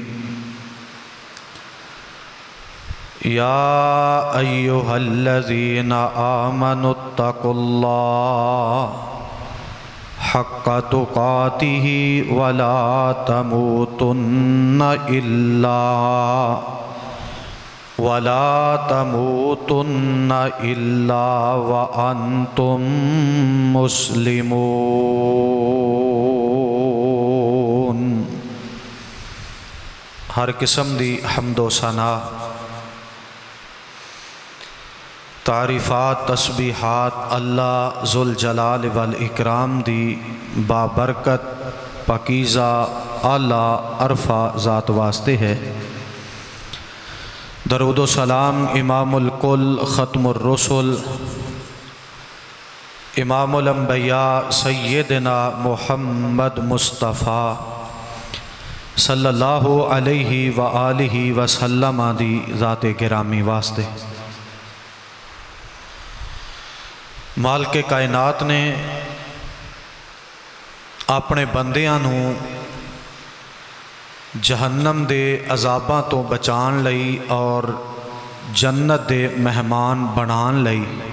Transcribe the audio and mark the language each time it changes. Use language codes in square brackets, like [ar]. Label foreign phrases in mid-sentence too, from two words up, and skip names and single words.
[ar] يا أيها الذين آمنوا اتقوا الله حق تقاته ولا تموتن إلا وأنتم مسلمون. [pa] ہر قسم دی حمد و ثنا، تعریفات تسبیحات اللہ [ar] ذو الجلال والإكرام [pa] دی بابرکت پاکیزہ اعلیٰ ارفع ذات واسطے ہے. درود سلام امام الکل ختم الرسل امام الانبیاء سیدنا محمد مصطفیٰ [ar] صلى الله عليه وآله وسلم [pa] دی ذات گرامی واسطے. مالک کائنات نے اپنے بندیاں نوں جہنم دے عذاباں تو بچاݨ لئی اور جنت دے مہمان بناݨ لئی